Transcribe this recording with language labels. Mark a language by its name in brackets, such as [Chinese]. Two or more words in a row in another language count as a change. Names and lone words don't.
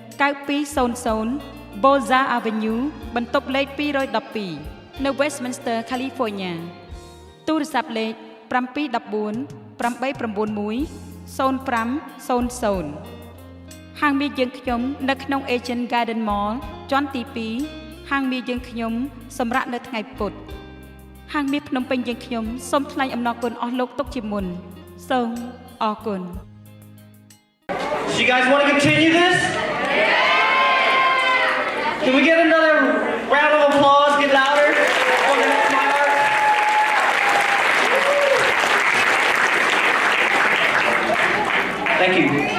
[Khmer] 9200 Boza Avenue បន្ទប់លេខ212នៅ Westminster California ទូរស័ព្ទលេខ714 891 0500ហាងមាសយើងខ្ញុំនៅក្នុង Agent Garden Mall ជាន់ទី2ហាងមាសយើងខ្ញុំសម្រាប់នៅថ្ងៃពុធហាងមាសភ្នំពេញយើងខ្ញុំសូមថ្លែងអំណរគុណអស់លោកទុកជាមុនសូមអរគុណ [English] So you guys want to continue this? Can we get another round of applause? Get louder. Thank you.